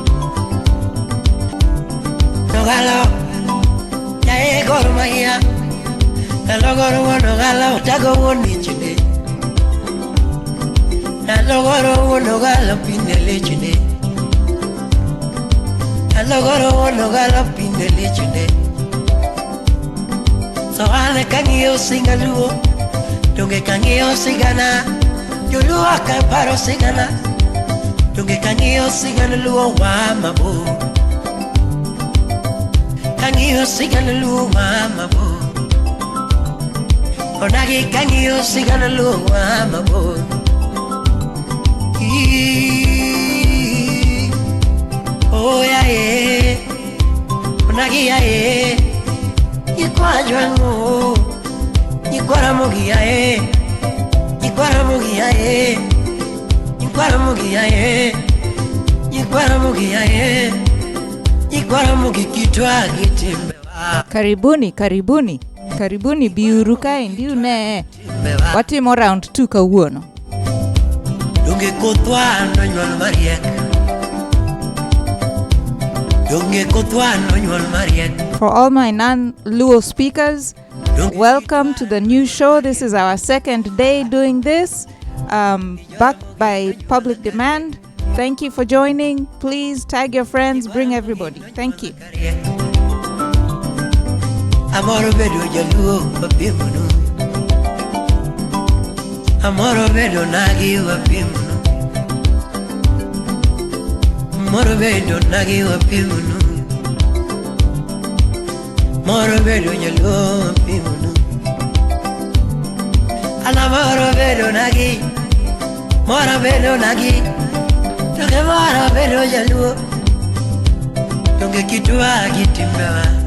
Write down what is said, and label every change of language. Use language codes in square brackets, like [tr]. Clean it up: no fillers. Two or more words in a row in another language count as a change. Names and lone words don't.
[luo] Nogalo Yae gormaya Elogoro nogalo Tago uono chide Alogoro nogalo pinele chide Alogoro nogalo pinele chide So ale kangio singaluo Donge kangio sigana Yulu akaparo sigana Donge kangio sigana luo wa mabu Kangio sigana luo wa mabu Onagi kangio sigana luo wa mabu [en] Oh yeah yeah [luo] Onagi ya yeah Yikwa jwango Yikwara mugi ya yeah Yikwara mugi ya yeah Yikwara mugi ya yeah Yikwara mugi ya yeah Yikwara mugi kitwa gitimbewa Karibuni biuru kae ndiu ne watimo round 2 kawuono Donge kotwano nyuol mariek Donge kotwano nyuol mariek [en] For all my non-Luo speakers, welcome to the new show. This is our second day doing this, backed by public demand. Thank you for joining. Please tag your friends, bring everybody. Thank you. [luo] Amoro bedo jaluo wapimunu Amoro bedo nagi wapimunu Amoro bedo nagi wapimunu Moro bedo jaluo wapimunu Alamoro bedo nagi Moro bedo nagi Toke moro bedo jaluo Donge kitwa gitimbewa